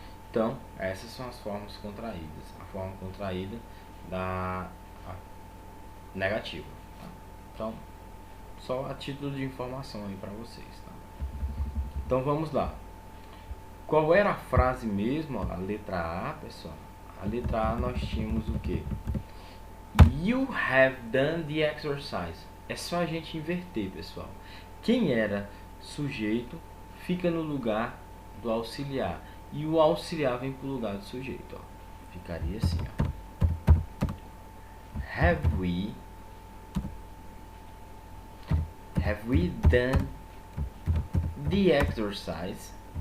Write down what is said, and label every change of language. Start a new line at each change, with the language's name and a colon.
Portuguese: Então, essas são as formas contraídas. A forma contraída da negativa, tá? Então, só a título de informação aí para vocês, tá? Então, vamos lá. Qual era a frase mesmo? A letra A, pessoal. A letra A nós tínhamos o que?
English: You have done the exercise.
Portuguese: É só a gente inverter, pessoal. Quem era sujeito fica no lugar do auxiliar. E o auxiliar vem para o lugar do sujeito, ó. Ficaria assim, ó.
English: Have we done the exercise?